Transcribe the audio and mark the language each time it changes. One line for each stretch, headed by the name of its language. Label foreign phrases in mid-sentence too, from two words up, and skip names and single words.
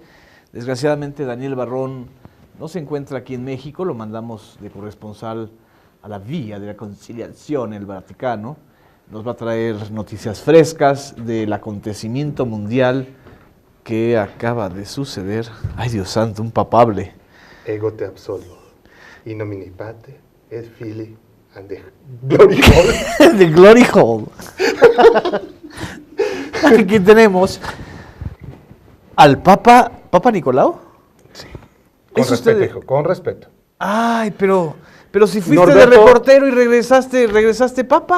Spanish: Desgraciadamente Daniel Barrón no se encuentra aquí en México, lo mandamos de corresponsal a la Vía de la Conciliación en el Vaticano. Nos va a traer noticias frescas del acontecimiento mundial que acaba de suceder. Ay Dios santo, un papable.
Latin: Ego te absolvo, in nomine Patri et Filii
English: and the Glory Hall. The Glory Hall.
Spanish: Aquí tenemos al Papa Nicolau. Sí. Con respeto, hijo, con respeto. Ay, pero si fuiste Norberto, de reportero y regresaste Papa.